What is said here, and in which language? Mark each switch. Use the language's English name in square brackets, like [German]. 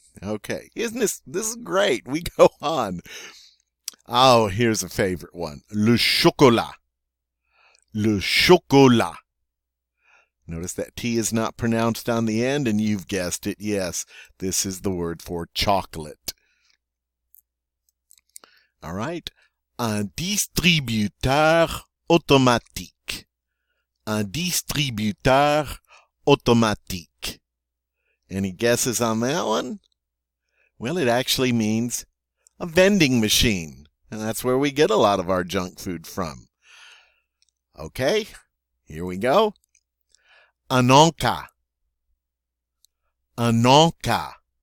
[English] Okay, isn't this is great? We go on. Oh, here's a favorite one. [French] Le chocolat. Le chocolat. [English] Notice that T is not pronounced on the end, and you've guessed it. Yes, this is the word for chocolate. All right. [French] Un distributeur automatique. Un distributeur automatique. [English] Any guesses on that one? Well, it actually means a vending machine. And that's where we get a lot of our junk food from. Okay, here we go. [French] Un encas. Un encas.